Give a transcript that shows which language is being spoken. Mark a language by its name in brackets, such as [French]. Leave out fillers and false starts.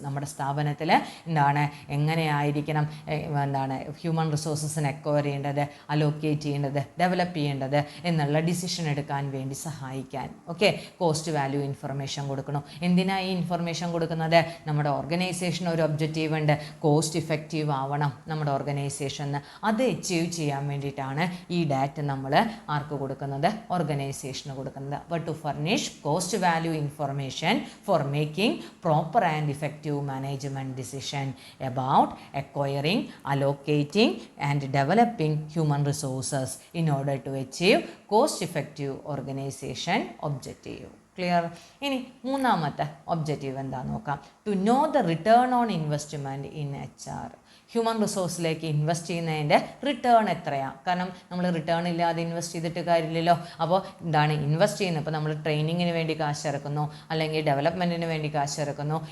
[Malayalam] നമ്മുടെ സ്ഥാപനത്തിൽ എന്താണ്, എങ്ങനെയായിരിക്കണം എന്താണ് ഹ്യൂമൻ റിസോഴ്സസിനെ അക്വയർ ചെയ്യേണ്ടത്, അലോക്കേറ്റ് ചെയ്യേണ്ടത്, ഡെവലപ്പ് ചെയ്യേണ്ടത് എന്നുള്ള ഡിസിഷൻ എടുക്കാൻ വേണ്ടി സഹായിക്കാൻ. ഓക്കെ, കോസ്റ്റ് വാല്യൂ ഇൻഫർമേഷൻ കൊടുക്കണം. എന്തിനാണ് ഈ ഇൻഫർമേഷൻ കൊടുക്കുന്നത്? നമ്മുടെ ഓർഗനൈസേഷൻ ഒരു ഒബ്ജക്റ്റീവ് ഉണ്ട്, കോസ്റ്റ് ഇഫക്റ്റീവ് ആവണം നമ്മുടെ ഓർഗനൈസേഷൻ. അത് അച്ചീവ് ചെയ്യാൻ വേണ്ടിയിട്ടാണ് ഈ ഡാറ്റ നമ്മൾ ആർക്ക് കൊടുക്കുന്നത്? ഓർഗനൈസേഷന് കൊടുക്കുന്നത്. [English] അപ്പോൾ to furnish cost value information for making proper and effective management decision about acquiring, allocating and developing human resources in order to achieve cost effective organization objective. Clear? [Malayalam] ഇനി മൂന്നാമത്തെ ഒബ്ജക്റ്റീവ് എന്താ നോക്കാം. [English] To know the return on investment in HR. [Malayalam] Human റിസോഴ്സിലേക്ക് invest ചെയ്യുന്നതിൻ്റെ return എത്രയാണ്? കാരണം നമ്മൾ return ഇല്ലാതെ invest ചെയ്തിട്ട് കാര്യമില്ലല്ലോ. അപ്പോൾ എന്താണ് ഇൻവെസ്റ്റ് ചെയ്യുന്നത്? ഇപ്പോൾ നമ്മൾ ട്രെയിനിങ്ങിന് വേണ്ടി കാശ് ഇറക്കുന്നു, അല്ലെങ്കിൽ ഡെവലപ്മെൻറ്റിന് വേണ്ടി കാശ് ഇറക്കുന്നു.